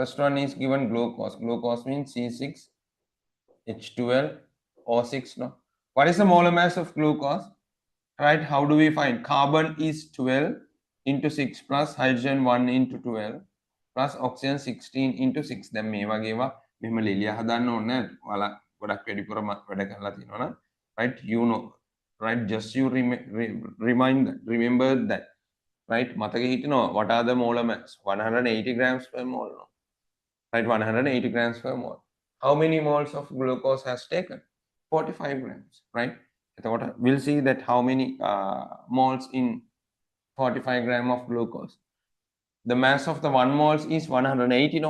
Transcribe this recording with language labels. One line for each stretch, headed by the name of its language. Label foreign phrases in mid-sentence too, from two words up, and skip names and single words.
English: First one is given glucose. Glucose means C6H12O6. No. What is the molar mass of glucose? Right? How do we find? Carbon is 12 into 6 plus hydrogen 1 into 12 plus oxygen 16 into 6. Then
Sinhala: මේ වගේවා මෙහෙම ලියලා හදන්න ඕනේ නැහැ. ඔයාලා ගොඩක් වැඩිපුර වැඩ කරලා තියෙනවා නම්
English: right you know right just you remember that right
Sinhala: මතකෙ හිටිනවා
English: what are the molar mass 180 grams per mole no? Right 180 grams per mole. How many moles of glucose has taken? 45 grams right. We'll see that how many moles in 45 gram of glucose. The mass of the 1 moles is 180 no.